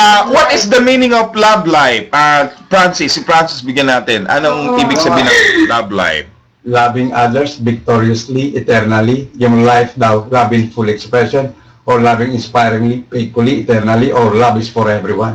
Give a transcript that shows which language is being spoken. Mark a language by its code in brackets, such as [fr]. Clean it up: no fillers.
[en] What is the meaning of love life? [tl] Francis, bigyan natin. Anong ibig sabihin ng love life? [en] Loving others victoriously, eternally. [tl] Yung life daw, [en] love in full expression, or loving inspiringly, faithfully, eternally, or love is for everyone.